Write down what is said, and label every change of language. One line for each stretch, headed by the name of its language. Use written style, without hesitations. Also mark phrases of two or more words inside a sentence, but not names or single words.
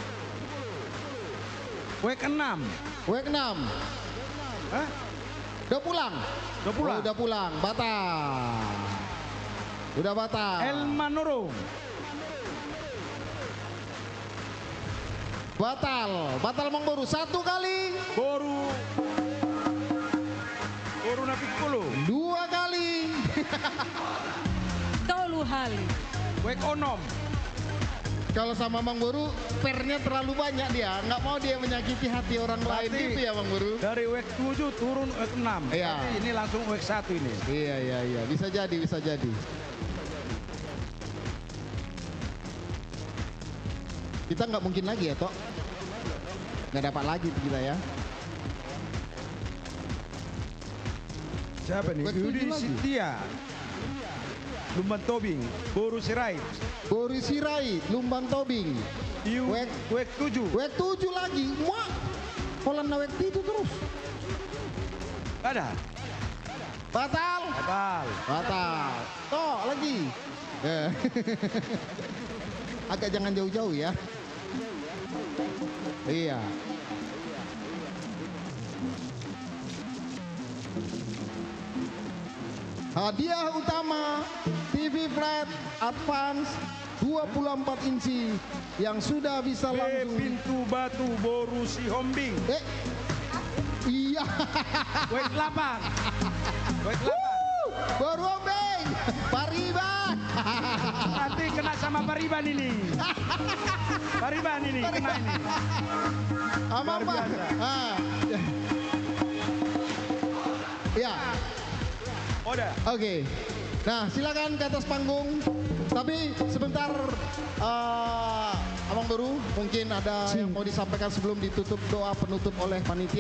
Indonesian: Wek 6. Wek 6. Hah? Udah pulang? Udah pulang. Udah pulang, batal. Udah batal. El Manurung. Batal. Batal Amang Boru. 1 kali. Boru Napitupulu. 2 kali.
Batak Toba: Tolu hali. Wek onom.
Indonesian: Kalau sama Amang Boru, pernya terlalu banyak dia. Nggak mau dia menyakiti hati orang lain gitu ya Amang Boru. Dari wek 7 turun wek 6. Iya. Tapi ini langsung wek 1 ini. Iya. Bisa jadi, bisa jadi. Kita nggak mungkin lagi ya, Tok. Nggak dapat lagi kita ya. Siapa nih? Yudi Sintia. Lumban Tobing. Boru Sirait. Boru Sirait, Lumban Tobing. Wek 7. Wek 7 lagi. Wah. Polan na wek 7 terus. Ada. Batal. Batal. Tok lagi. Agak jangan jauh-jauh ya. Iya. Hadiah utama TV flat Advance 24 inci yang sudah bisa langsung. Pintu batu Boru si Hombing. Iya. Wek 8. Wek 8. Boru Hombing. Pariban. Nanti kena sama Pariban ini. Pariban ini kena ini. Amang Oke. Nah, silakan ke atas panggung. Tapi sebentar, Abang Boru, mungkin ada yang mau disampaikan sebelum ditutup doa penutup oleh panitia.